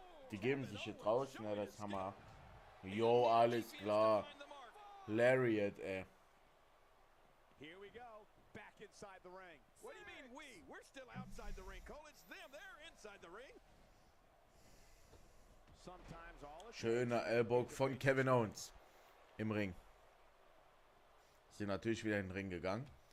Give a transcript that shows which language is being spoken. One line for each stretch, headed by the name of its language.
German: Die geben sich hier draußen, ja, das Hammer. Jo, alles klar. Lariat, ey.
English: Here we go, back inside the ring. What do you mean we? We're still outside the ring, Cole. It's them. They're inside the ring. Sometimes all
German: Schöner Ellbogen von Kevin Owens im Ring. Sind natürlich wieder in den Ring gegangen.